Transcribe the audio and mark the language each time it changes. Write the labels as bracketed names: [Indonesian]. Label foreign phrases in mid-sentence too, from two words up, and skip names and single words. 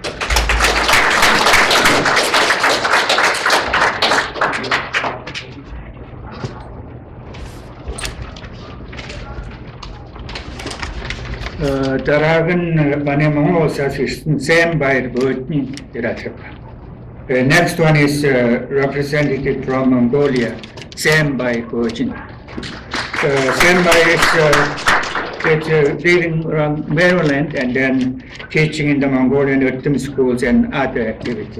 [Mongolian] Дараагийн манай Монгол улсаас ирсэн Sam баяр бөөдний ирэх. [English] Next one is representative from Mongolia, Sam Bai Bojin. Sam Bai is living around Maryland and then teaching in the Mongolian Urtum schools and other activities.